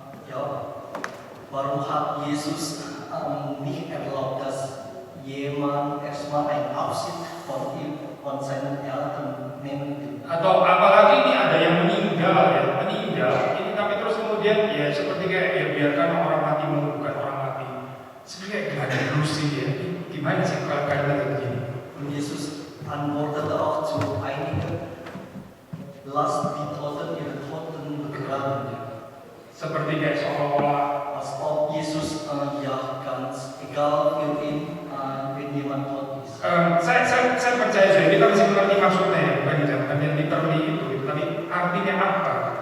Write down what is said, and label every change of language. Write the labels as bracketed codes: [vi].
[de] Ja, warum hat Jesus nicht erlaubt, dass jemand erstmal ein Abschied von ihm, von seinen Eltern nehmen will? [id] Atau apalagi ini ada yang meninggal ini tapi terus kemudian ya seperti kayak ya biarkan orang mati menguburkan orang mati seperti kayak gak ada Rusia ya gimana sih kalau kalian begini. [de] Und Jesus antwortete auch zu einigen, lasst die Toten ihre Toten begraben. [id] Seperti kayak seolah-olah [de] Als ob Jesus ja ganz egal für ihn, wenn jemand tot ist. [id] saya percaya sih kita mesti mengerti maksudnya ya bukan yang literally itu tapi artinya apa.